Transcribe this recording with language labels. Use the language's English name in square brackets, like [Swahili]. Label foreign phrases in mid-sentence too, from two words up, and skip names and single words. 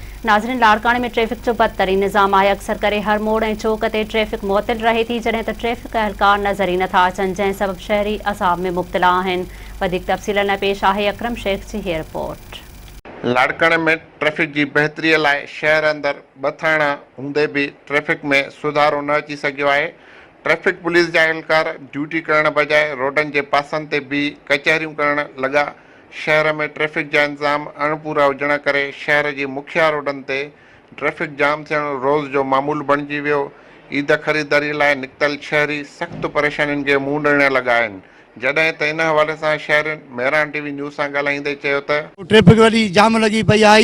[Sindhi] नाज़रीन, लाड़काणे में ट्रैफिक जो बदतरीन निज़ाम आहे। अक्सर करे हर मोड़ ऐं चौक ते ट्रैफिक मुअत्तिल रहे थी, जॾहिं त ट्रैफिक एहलकार नज़र ई नथा अचनि, जंहिं सबब शहरी असाब में मुब्तला आहिनि। वधीक तफ़सील लाइ पेश आहे अकरम शेख जी हीअ रिपोर्ट। लाड़काणे में ट्रैफिक की बेहतरी लाइ शहर अंदर बथाणा हूंदे भी ट्रैफिक में सुधारो न अची सघियो आहे। ट्रैफिक पुलिस जा एहलकार ड्यूटी करण बजाय रोडन के पासनि ते भी कचहरियूं करण लगा। शहर में ट्रैफिक जा इंतजाम अणपूरा हुजण करे शहर की मुख्य रोडन ते ट्रैफिक जाम थियण रोज़ जो मामूल बणिजी वियो। ईद ख़रीदारी लाइ निकतल शहरी सख्त परेशानियुनि के मुंहुं ॾियण लगा आहिनि। जॾहिं त इन हवाले सां शहर मेहरान टीवी न्यूज़ सां ॻाल्हाईंदे चयो त ट्रैफिक वॾी जाम लगी पई आहे।